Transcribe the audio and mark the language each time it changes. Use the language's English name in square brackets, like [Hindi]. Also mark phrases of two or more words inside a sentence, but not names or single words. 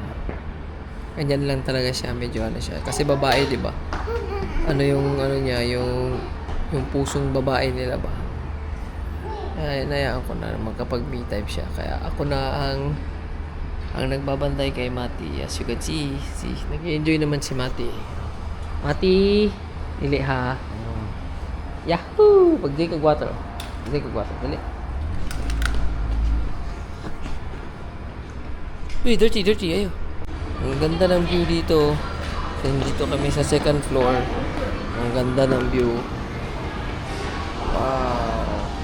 [Filipino] Ganyan lang talaga siya, medyo siya. Kasi babae, di ba? Yung pusong babae nila ba? Kaya nayaan ko na magkapag me time siya. Kaya ako na ang nagbabantay kay Mati. [English] As you can see, [Filipino] nag-enjoy naman si Mati. Mati! [Cebuano] Dili ha. Yahoo! [English] Pag-drink of water. [Cebuano] Dali. Uy, [English] dirty. Ayo. [Filipino] Ang ganda ng view dito. Dito kami sa [English] second floor. [Filipino] Ang ganda ng view. Wow.